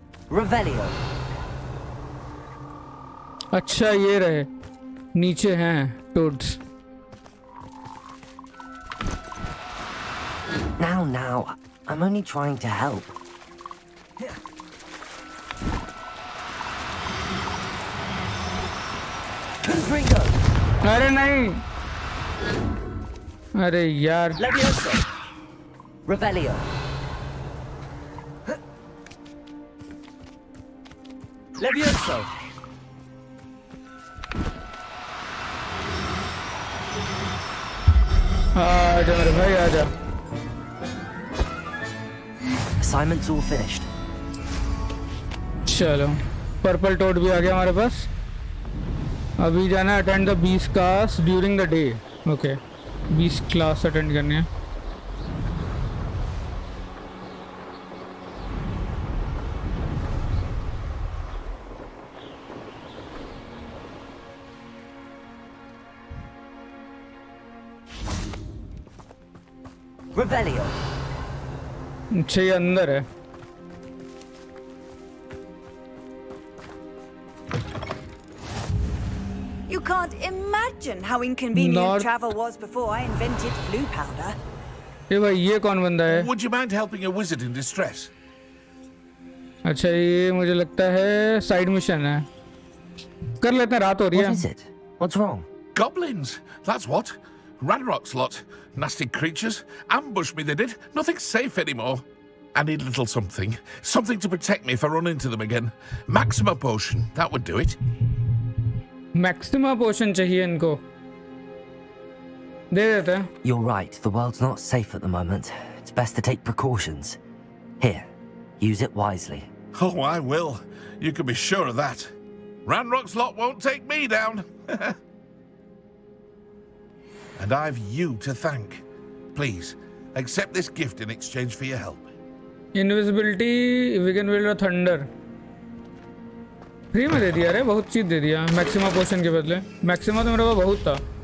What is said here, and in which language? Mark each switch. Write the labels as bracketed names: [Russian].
[English] Revelio. [Hindi] अच्छा ये रहे, नीचे हैं toads. [English] Now, I'm only trying to help. Confringo. [Hindi] अरे नहीं, अरे यार। [English] Levioso. Revelio. Levioso. [Hindi] आजा मेरे भाई आजा। [English] Assignment's all finished. [Hindi] चलो पर्पल टोड भी आ गया हमारे पास। अभी जाना है [English] Attend the 20 class during the day. [Hindi] Okay 20 class attend करनी है। [English] Revelio. [Hindi] अच्छा ये अंदर है। [English] You can't imagine how inconvenient Nor- travel was before I invented flu powder. [Hindi] ये भाई ये कौन बंदा है? [English] Would you mind helping a wizard in distress? [Hindi] अच्छा ये मुझे लगता है साइड मिशन है, कर लेते हैं, रात हो रही [English] What [Hindi] है। [English] is it? What's wrong? Goblins, that's what. Ranrock's lot. Nasty creatures. Ambushed me, they did. Nothing's safe anymore. I need a little something. Something to protect me if I run into them again. Maxima potion, that would do it. [Hindi] Maxima पोशन चाहिए इनको, दे देते हैं। [English] You're right, the world's not safe at the moment. It's best to take precautions. Here, use it wisely. Oh, I will. You can be sure of that. Ranrock's lot won't take me down. And I've you to thank. Please, accept this gift in exchange for your help. [Hindi] Invisibility, vegan wild और thunder free में दे दिया रे, बहुत चीज दे दिया maxima पोशन के बदले। Maxima तो मेरे पास बहुत था।